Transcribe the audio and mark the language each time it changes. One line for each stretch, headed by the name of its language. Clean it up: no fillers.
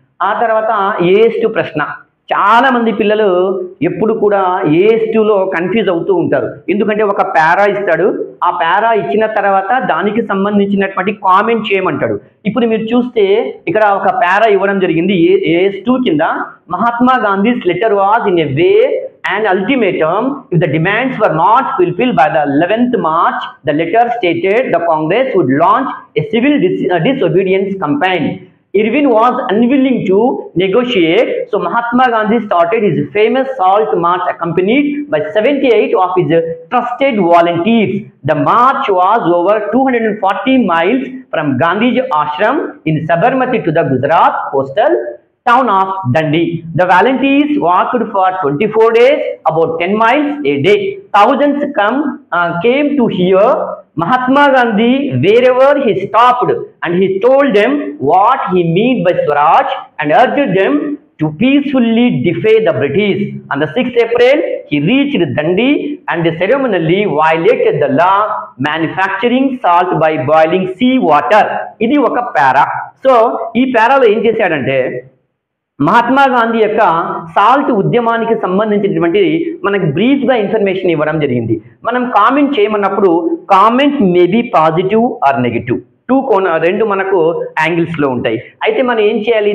Telugu: ఆ తర్వాత ఏఎస్2 ప్రశ్న. చాలా మంది పిల్లలు ఎప్పుడు కూడా ఏఎస్2లో కన్ఫ్యూజ్ అవుతూ ఉంటారు. ఎందుకంటే ఒక పారా ఇస్తాడు, ఆ పారా ఇచ్చిన తర్వాత దానికి సంబంధించినటువంటి కామెంట్ చేయమంటాడు. ఇప్పుడు మీరు చూస్తే ఇక్కడ ఒక పారా ఇవ్వడం జరిగింది ఏఎస్2 కింద. Mahatma Gandhi's letter was in a way
English: an ultimatum if the demands were not fulfilled by the 11th March. The letter stated the Congress would launch a civil disobedience campaign. Irwin was unwilling to negotiate, so Mahatma Gandhi started his famous Salt March accompanied by 78 of his trusted volunteers. The march was over 240 miles from Gandhiji Ashram in Sabarmati to the Gujarat coastal town of Dandi. The volunteers walked for 24 days, about 10 miles a day. Thousands came to hear Mahatma Gandhi wherever he stopped, and he told them what he meant by Swaraj and urged them to peacefully defy the British. On the 6th April, he reached Dandi and ceremonially violated the law manufacturing salt by boiling sea water.
Telugu: ఇది ఒక పారా. So ఈ పారాలో ఏం చేశాడంటే మహాత్మా గాంధీ యొక్క salt ఉద్యమానికి సంబంధించినటువంటి మనకి brief గా ఇన్ఫర్మేషన్ ఇవ్వడం జరిగింది. మనం comment చేయమన్నప్పుడు comment
English: may be positive or negative,
Telugu: రెండు మనకు యాంగిల్స్ లో ఉంటాయి. అయితే మనం ఏం చేయాలి?